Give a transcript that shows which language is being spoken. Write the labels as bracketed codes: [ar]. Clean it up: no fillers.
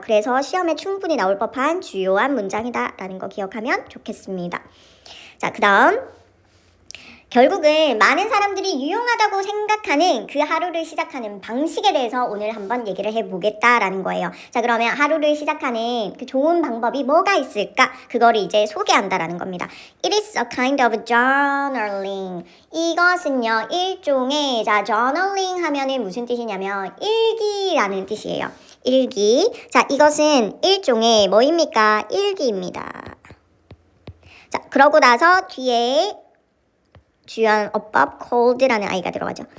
[ko] 그래서 시험에 충분히 나올 법한 주요한 문장이다라는 거 기억하면 좋겠습니다. 자, 그 다음 결국은 많은 사람들이 유용하다고 생각하는 그 하루를 시작하는 방식에 대해서 오늘 한번 얘기를 해보겠다라는 거예요. 자, 그러면 하루를 시작하는 그 좋은 방법이 뭐가 있을까? 그거를 이제 소개한다라는 겁니다. [en] It is a kind of journaling. [ko] 이것은요, 일종의, 자, journaling 하면은 무슨 뜻이냐면 일기라는 뜻이에요. 일기. 자, 이것은 일종의 뭐입니까? 일기입니다. 자, 그러고 나서 뒤에 주요한 어법 cold라는 아이가 들어가죠.